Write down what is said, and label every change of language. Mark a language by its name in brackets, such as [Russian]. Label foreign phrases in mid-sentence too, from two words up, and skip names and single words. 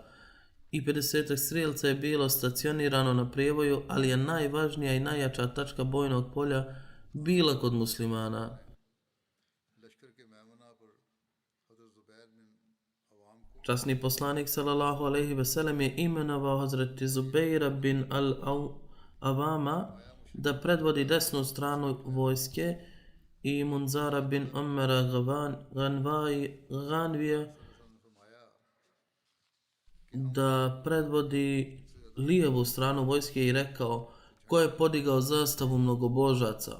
[Bosnian] I 50 strijelaca je bilo stacionirano na prijevoju, ali je najvažnija i najjača tačka bojnog polja bila kod muslimana. Časni poslanik [Arabic] صلى الله عليه وسلم [Bosnian] je imenovao Hazreti Zubeira bin al-Avama da predvodi desnu stranu vojske i Munzara bin Umara Ganvija da predvodi lijevu stranu vojske i rekao: ko je podigao zastavu mnogobožaca?